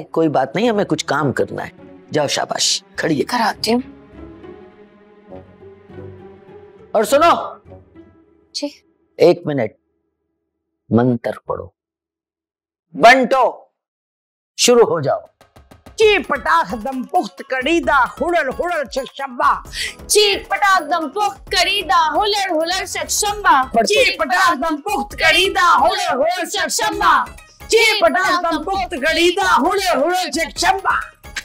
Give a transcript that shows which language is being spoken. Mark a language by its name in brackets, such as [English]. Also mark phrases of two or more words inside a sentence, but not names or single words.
[Hindi] कोई बात नहीं, हमें कुछ काम करना है। जाओ, शाबाश, खड़ी है। कराती हूँ। और सुनो जी, 1 मिनट, मंत्र पढ़ो। बंटो, शुरू हो जाओ। ची पटाख दम पुख्त कड़ीदा हुड़ल हुड़ल शब्बा, चीक पटाक दम पुख्त करीदा हुलर हुलर शम्बा, चीक पटाख दम पुख्त कड़ीदा हुड़ल हुड़ल शब्बा, चीक पटाख दम पुख्त कड़ीदा हुड़ल हुड़ल शब्बा।